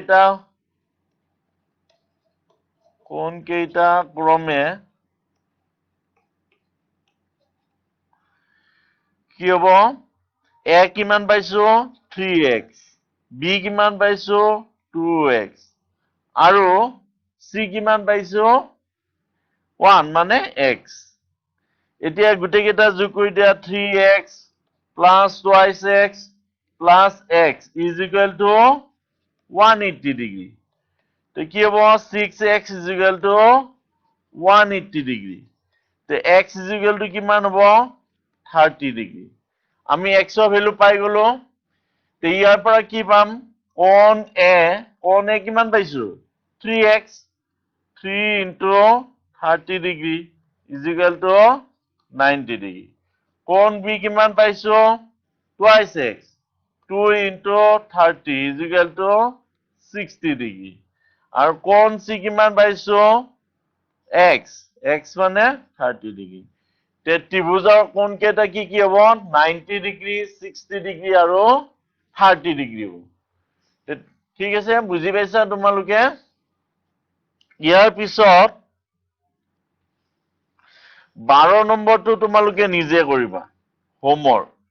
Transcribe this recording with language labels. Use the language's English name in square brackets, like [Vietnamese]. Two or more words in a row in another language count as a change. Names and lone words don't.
[Assamese] কেইটা ক্ৰমে কি হ'ব A কিমান পাইছো 3x B কিমান পাইছো 2x আৰু C কিমান পাইছো 1 মানে x এতিয়া গোটেই কেইটা যোগ কৰি দিয়া [English] 3x plus twice x plus x is equal to 180 degree [Assamese] তো কি হ'ব [English] 6x is equal to 180 degree তো x is equal to [Assamese] কিমান হ'ব [English] 30 degree আমি [Assamese] x ৰ ভ্যালু পাই গলো তো ইয়াৰ পৰা কি পাম কোণ A কিমান পাইছো 3x [English] 3 into 30 degree is equal to 90 degree [Assamese] কোণ B কিমান পাইছো [English] twice x 2 into 30 is equal to 60 degree [Assamese] আৰু কোণ C কিমান পাইছো x মানে 30 degree তে ত্ৰিভুজৰ কোণ কেইটা কি হ'ব 90 degree 60 degree আৰু 30 degree হ'ব ঠিক আছে বুজি পাইছা তোমালোকে ইয়াৰ পিছত 12 নম্বৰটো তোমালোকে নিজে কৰিবা হোমৱৰ্ক